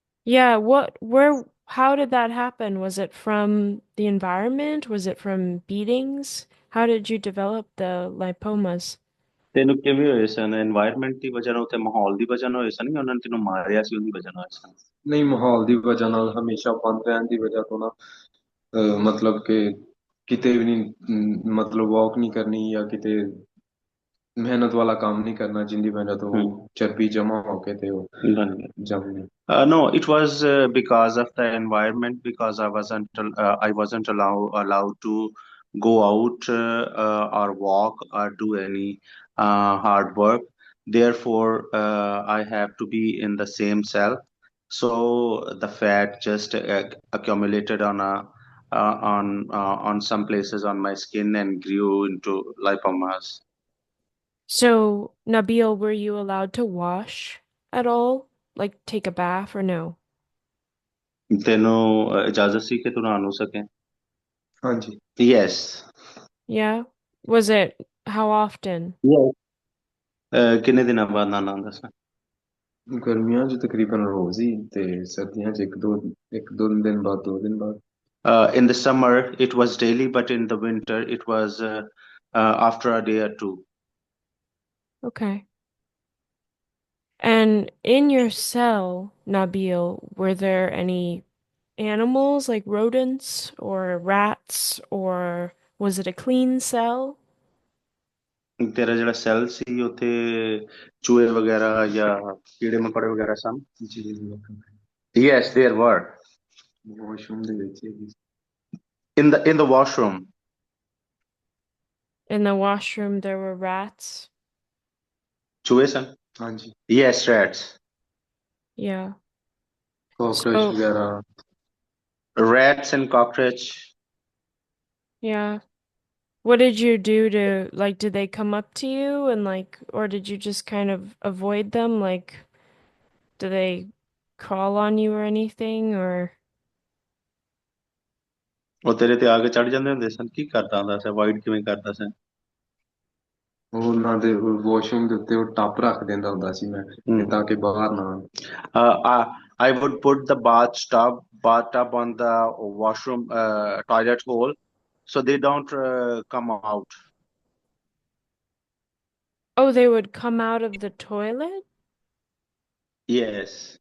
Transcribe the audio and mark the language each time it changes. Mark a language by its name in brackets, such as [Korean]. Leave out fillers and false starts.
[English] Yeah, how did that happen? Was it from the environment? Was it from beatings? How did you develop the lipomas? [Punjabi] ਤੈਨੂੰ ਕਿਵੇਂ ਹੋਏ ਸਨ? Environment ਦੀ ਵਜ੍ਹਾ ਨਾਲ, ਤੇ ਮਾਹੌਲ ਦੀ ਵਜ੍ਹਾ ਨਾਲ ਹੋਏ ਸਨ, ਜਾਂ ਉਹਨਾਂ ਨੇ ਤੈਨੂੰ ਮਾਰਿਆ ਸੀ ਉਹਦੀ ਵਜ੍ਹਾ ਨਾਲ ਹੋਏ ਸਨ? ਨਹੀਂ ਮਾਹੌਲ ਦੀ ਵਜ੍ਹਾ ਨਾਲ ਹਮੇਸ਼ਾ ਬੰਦ ਰਹਿਣ ਦੀ ਵਜ੍ਹਾ ਤੋਂ ਨਾ ਮਤਲਬ ਕਿ ਕਿਤੇ ਵੀ ਨਹੀਂ ਮਤਲਬ ਵਾਕ ਨਹੀਂ ਕਰਨੀ ਜਾਂ ਕਿਤੇ ਮਿਹਨਤ ਵਾਲਾ ਕੰਮ ਨਹੀਂ ਕਰਨਾ ਜਿੰਦੀ ਵਜ੍ਹਾ ਤੋਂ ਹਮ, ਉਹ ਚਰਬੀ ਜਮਾ ਹੋ ਕੇ ਤੇ ਉਹ ਬਣ ਗਿਆ। ਜਮ ਗਈ। [English] No, it was because of the environment, because I wasn't allowed to go out or walk or do any hard work. Therefore, I have to be in the same cell. So the fat just accumulated on some places on my skin and grew into lipomas. So, Nabil, were you allowed to wash at all? Like take a bath or no? [Punjabi] ਤੈਨੂੰ ਇਜਾਜ਼ਤ ਸੀ ਕਿ ਤੂੰ ਨਹਾ ਨੂੰ ਸਕੇ? ਹਾਂਜੀ। [English] Yes. Yeah? Was it how often? [Punjabi] Yes. ਕਿੰਨੇ ਦਿਨਾਂ ਬਾਅਦ ਨਹਾਉਣਾ ਹੁੰਦਾ ਸੀ? ਗਰਮੀਆਂ 'ਚ ਤਕਰੀਬਨ ਰੋਜ਼ ਹੀ ਤੇ ਸਰਦੀਆਂ 'ਚ ਇੱਕ ਦੋ ਦਿਨ ਬਾਅਦ 2 ਦਿਨ ਬਾਅਦ। [English] In the summer, it was daily, but in the winter, it was after a day or two. Okay. And in your cell, Nabil, were there any animals like rodents or rats, or was it a clean cell? [Punjabi] ਤੇਰਾ ਜਿਹੜਾ cell ਸੀ ਉੱਥੇ ਚੂਹੇ ਵਗੈਰਾ ਜਾਂ ਕੀੜੇ ਮਕੌੜੇ ਵਗੈਰਾ ਸਨ? ਜੀ [English] Yes, there were. [Punjabi] ਵਾਸ਼ਰੂਮ ਦੇ ਵਿੱਚ ਹੀ। [English] In the washroom. In the washroom, there were rats. [Punjabi] ਚੂਹੇ ਸਨ? ਹਾਂਜੀ [English] Yes, rats. Yeah. [Punjabi] Cockroach [English] So, [Punjabi] ਵਗੈਰਾ। [English] Rats and cockroach. yeah. What did you do to, like, did they come up to you and, like, or did you just kind of avoid them? Like, do they crawl on you or anything? Or, [Punjabi] ਉਹ ਤੇਰੇ ਤੇ ਆ ਕੇ ਚੜ ਜਾਂਦੇ ਹੁੰਦੇ ਸਨ? ਕੀ ਕਰਦਾ ਹੁੰਦਾ ਸੀ? Avoid ਕਿਵੇਂ ਕਰਦਾ ਸੀ? ਉਹ ਉਹਨਾਂ ਦੇ ਵਾਸ਼ਰੂਮ ਦੇ ਉੱਤੇ ਉਹ ਟੱਪ ਰੱਖ ਦਿੰਦਾ ਹੁੰਦਾ ਸੀ ਮੈਂ ਕਿ Hmm. ਤਾਂ ਕਿ ਬਾਹਰ ਨਾ ਆਉਣ। [English] I would put the bathtub on the washroom toilet hole so they don't come out. oh, they would come out of the toilet? Yes.